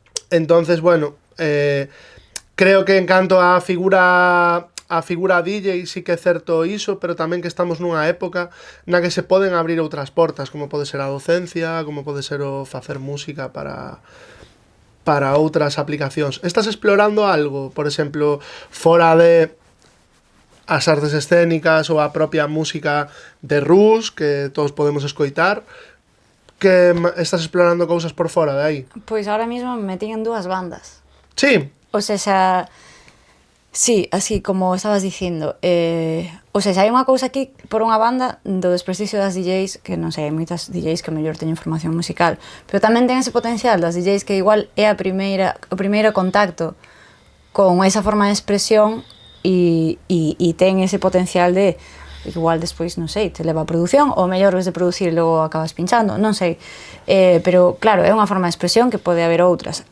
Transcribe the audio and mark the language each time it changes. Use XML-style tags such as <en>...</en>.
<es>Entonces, bueno, creo que en canto a figura</es> <gl>a figura DJ sí que é certo iso, pero tamén que estamos nunha época na que se poden abrir outras portas, como pode ser a docencia, como pode ser o facer música para outras aplicacións. Estás explorando algo, por exemplo, fora de as artes escénicas ou a propia música de Rus, que todos podemos escoitar, que estás explorando cousas por fora de aí?</gl> <es>Pois ahora mismo me metí en 2 bandas. Sí.</es> <gl>O sea, sí, así como estabas dicindo, o sea, hai unha cousa aquí por unha banda do desprestigio das DJs, que non sei, hai moitas DJs que mellor teñen formación musical, pero tamén ten ese potencial das DJs que igual é o primeiro contacto con esa forma de expresión e ten ese potencial de igual despois, non sei, te leva a produción ou mellor ves de producir e logo acabas pinchando, non sei, pero claro, é unha forma de expresión que pode haber outras.</gl>